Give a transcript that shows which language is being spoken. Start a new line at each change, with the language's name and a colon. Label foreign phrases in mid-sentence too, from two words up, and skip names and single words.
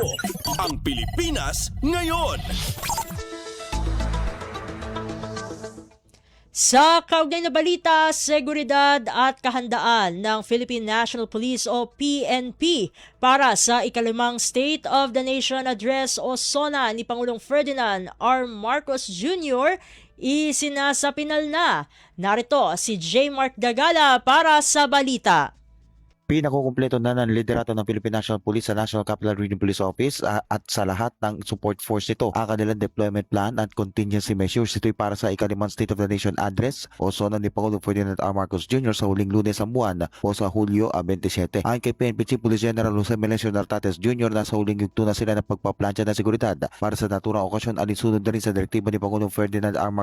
Filipino: Ang Pilipinas ngayon. Sa kaugnay na balita, seguridad at kahandaan ng Philippine National Police o PNP para sa ika-5 State of the Nation Address o SONA ni Pangulong Ferdinand R. Marcos Jr. isinasapinal na. Narito si J. Mark Dagala para sa balita. Pinakukumpleto na ng liderato ng Philippine National Police sa National Capital Region Police Office at sa lahat ng
English: support force
Filipino: nito ang kanilang
English: deployment plan
Filipino: at
English: contingency measures.
Filipino: Ito'y para sa ika-5 State of the Nation Address o SONA ni Pangulong Ferdinand R. Marcos Jr. sa huling Lunes ng buwan o sa Hulyo 27. Ayon kay PNP Chief Police General Jose Melencio Nartates Jr. na sa huling yugto na sila ng pagpaplansya ng seguridad para sa naturang okasyon, alinsunod na rin sa direktiba ni Pangulong Ferdinand R.